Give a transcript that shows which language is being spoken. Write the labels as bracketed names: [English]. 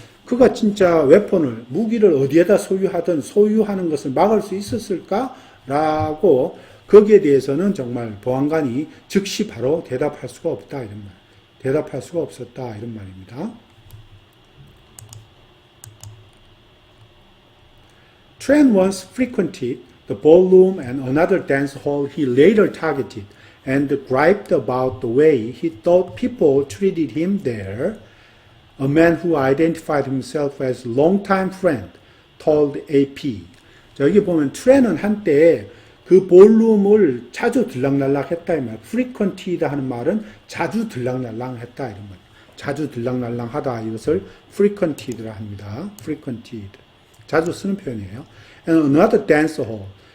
[Korean] 그가 진짜 웨폰을 무기를 어디에다 소유하는 것을 막을 수 있었을까? 라고 거기에 대해서는 정말 보안관이 즉시 바로 대답할 수가 없다 이런 말. 대답할 수가 없었다 이런 말입니다. [English] Tran once frequented the ballroom and another dance hall he later targeted and griped about the way he thought people treated him there. A man who identified himself as longtime friend told AP. [Korean] 자, 여기 보면 트렌은 한때 그 볼룸을 자주 들락날락했다 이 말. frequent이다 하는 말은 자주 들락날락했다 이런 말. 자주 들락날락하다 이것을 frequented라 합니다. [English] frequented. [Korean] 자주 쓰는 표현이에요. [English] And another dance hall.